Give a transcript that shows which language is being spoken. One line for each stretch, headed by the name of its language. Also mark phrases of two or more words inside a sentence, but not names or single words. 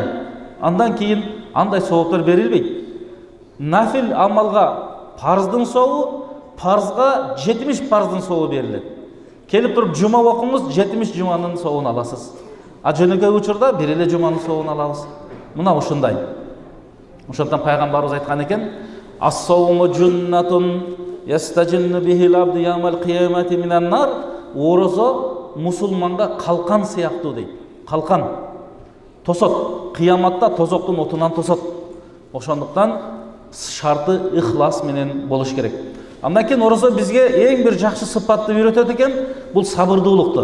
Kyrgyz: Андан кийин андай сооптор берилбейт. Нафил амалга парздын соогу, парзга 70 парздын соогу берилет. Келип туруп жума окуңуз, 70 жуманын соогун аласыз. А жөнөкөй учурда бир эле жуманын соогун алабыз. Мына ушундай. Ошондон пайгамбарыбыз айткан экен:
Arabic: "الصوم جنة يستجن بها العبد يوم القيامة من النار."
Kyrgyz: Орозо мусулманга калкан сыяктуу дейт. Калкан тосот, кыяматта тозоктун отунан тосот. Ошондуктан шарты ихлас менен болуш керек. Андан кийин орозо бизге эң бир жакшы сыпатты үйрөтөт экен, бул сабырдуулукту.